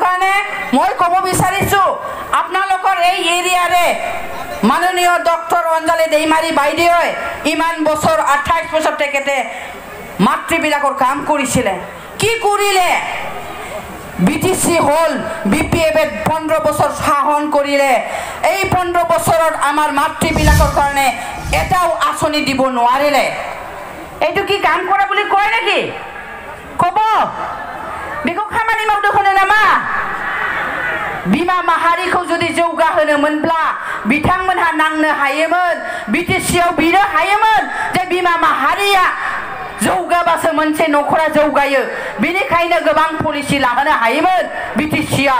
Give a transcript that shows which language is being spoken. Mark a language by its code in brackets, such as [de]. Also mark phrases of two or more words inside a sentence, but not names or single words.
[as] কাৰণে মই ক'ব বিচাৰিছো আপোনালোকৰ এই এৰিয়াৰে মাননীয় ডক্টৰ অঞ্জলি দেইমাৰী বাইদেৱে ইমান বছৰ 28 বছৰ তেখেতে মাতৃবিলাকৰ কাম কৰিছিলে কি কৰিলে বিটিসি হল বিপিএফে 15 বছৰ শাসন কৰিলে এই 15 বছৰত আমাৰ মাতৃবিলাকৰ কাৰণে এটাও আঁচনি দিব নোৱাৰিলে এইটো কি কাম কৰা বুলি কয় নেকি কব [brx] बेखौ खामानि मावदो होनो नामा बिमा माहारिखौ जुदि जौगाहोनोमोनब्ला बिथांमोनहा नांनो हायोमोन बिटिसिआव बिनो हायोमोन जे बिमा माहारिया जौगाबासो मोनसे न'खरा जौगायो बेनिखायनो गोबां पलिसि लाहोनो हायोमोन बिटिसिआव